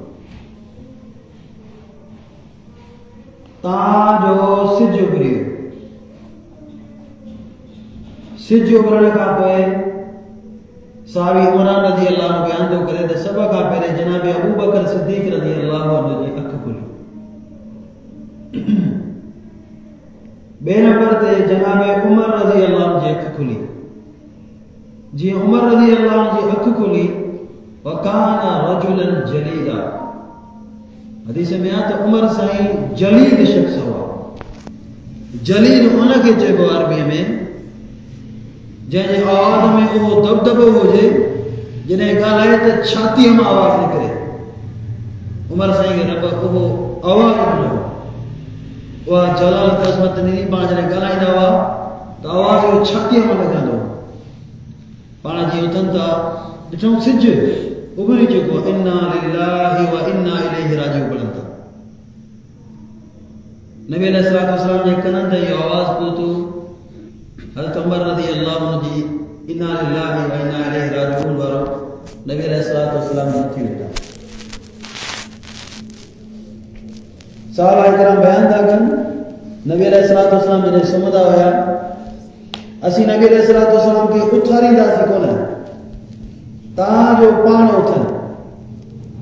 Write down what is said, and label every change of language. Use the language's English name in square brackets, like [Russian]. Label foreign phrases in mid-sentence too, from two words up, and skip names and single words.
[Sindhi] तव्हांजो सिज उभरी, सिज उभरण खां पोइ सावी उमरान [Arabic] رضي الله عنه [Sindhi] बयान थो करे त सभ खां पहिरें जनाब अबू बकर सिद्दीक [Arabic] رضي الله عنه [Sindhi] जी अखि खुली। ॿिए नंबर ते जनाब उमर [Arabic] رضي الله عنه [Sindhi] जी अखि खुली। जी उमर [Arabic] رضي الله [Sindhi] जी अखि खुली, [Arabic] وكان رجلا جليلا, [Sindhi] हदीस में आ त उमर साईं जलील शख्स हुआ। जलील उनखे चइबो अरबी में जंहिंजे आवाज़ में उहो दबदबो हुजे, जॾहिं ॻाल्हाए त छातीअ मां आवाज़ निकिरे। उमर साईं खे रब उहो आवाज़ ॾिनो, उहा जलाल अज़मत ॾिनी। पाण जॾहिं ॻाल्हाईंदा हुआ त आवाज़ उहो छातीअ मां लॻंदो। पाण जीअं उथनि था, ॾिठो सिज उभरी चुको, [Arabic] إنا لله وإنا إليه راجعون [Sindhi] पढ़नि था। नबी अलैहिस्सलाम जे कननि ते इहो आवाज़ पहुतो। हज़रत उमर [Arabic] رضي الله عنه [Sindhi] जी [Arabic] إنا لله وإنا إليه راجعون [Sindhi] वारो नबी अलैहिस्सलाम जी थी वेठा। सहाबा इकराम बयान था कनि, नबी अलैहिस्सलाम जॾहिं सुम्हंदा हुया, असीं नबी अलैहिस्सलाम खे उथारींदासीं कोन, तव्हांजो पाण उथनि।